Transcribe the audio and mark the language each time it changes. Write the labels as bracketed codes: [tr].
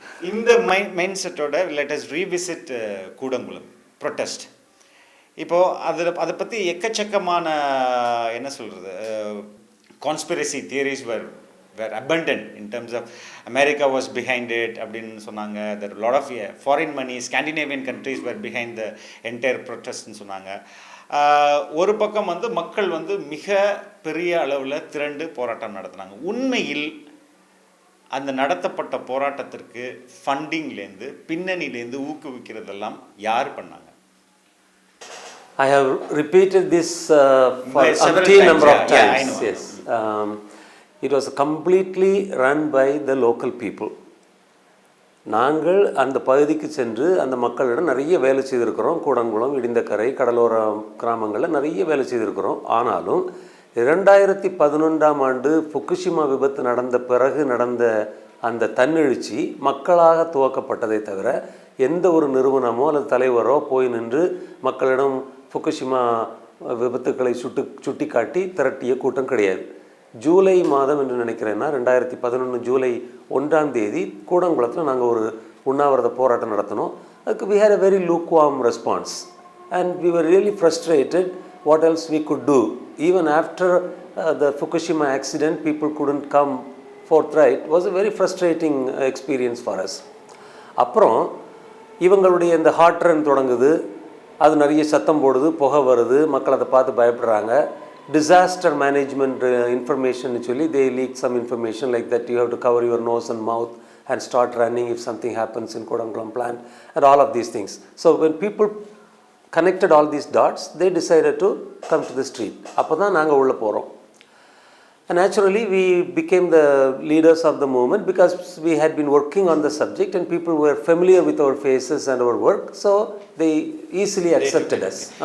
[ta] இந்த மைண்ட் செட்டோட [en] Let us revisit Kudankulam protest. [ta] இப்போது அதை பற்றி எக்கச்சக்கமான என்ன சொல்கிறது [en] conspiracy theories were abundant in terms of America was behind it [ta] அப்படின்னு சொன்னாங்க. [en] there are a lot of foreign money, Scandinavian countries were behind the entire protestன்னு சொன்னாங்க. [ta] ஒரு பக்கம் மக்கள் மிக பெரிய அளவில் திரண்டு போராட்டம் நடத்தினாங்க. உண்மையில் அந்த நடத்தப்பட்ட போராட்டத்திற்கு ஃபண்டிங்லேருந்து பின்னணியிலேருந்து ஊக்குவிக்கிறதெல்லாம் யார் பண்ணாங்க? [en] I have repeated this for a number of times. Yes. It was completely run by the local people. [ta] நாங்கள் அந்த பகுதிக்கு சென்று அந்த மக்களிடம் நிறைய வேலை செய்திருக்கிறோம். கூடங்குளம், இடிந்தக்கரை, கடலோர கிராமங்களில் நிறைய வேலை செய்திருக்கிறோம். ஆனாலும் 2011ஆம் ஆண்டு ஃபுகுஷிமா விபத்து நடந்த பிறகு நடந்த அந்த தன்னெழுச்சி மக்களாக துவக்கப்பட்டதை தவிர எந்த ஒரு நிறுவனமோ அல்லது தலைவரோ போய் நின்று மக்களிடம் ஃபுகுஷிமா விபத்துக்களை சுட்டி காட்டி திரட்டிய கூட்டம் கிடையாது. ஜூலை மாதம் என்று நினைக்கிறேன்னா 2011 ஜூலை 1ஆம் தேதி கூடங்குளத்தில் நாங்கள் ஒரு உண்ணாவிரத போராட்டம் நடத்தினோம். [en] அதுக்கு we had a very lukewarm response and we were really frustrated what else we could do. Even after the Fukushima accident, people couldn't come forthright. It was a very frustrating experience for us. [ta] அப்புறம் இவங்களுடைய இந்த hot run தொடங்குது. அது நிறைய சத்தம் போடுது, புகை வருது, மக்கள் அதை பார்த்து பயப்படுறாங்க. [en] Disaster management information சொல்லி they leak some information like that you have to cover your nose and mouth and start running if something happens in Kodangulam plant and all of these things. So when people connected all these dots, they decided to come to the street. [ta] அப்போ தான் நாங்கள் உள்ளே போகிறோம். [en] And naturally we became the leaders of the movement because we had been working on the subject and people were familiar with our faces and our work, so they easily accepted us.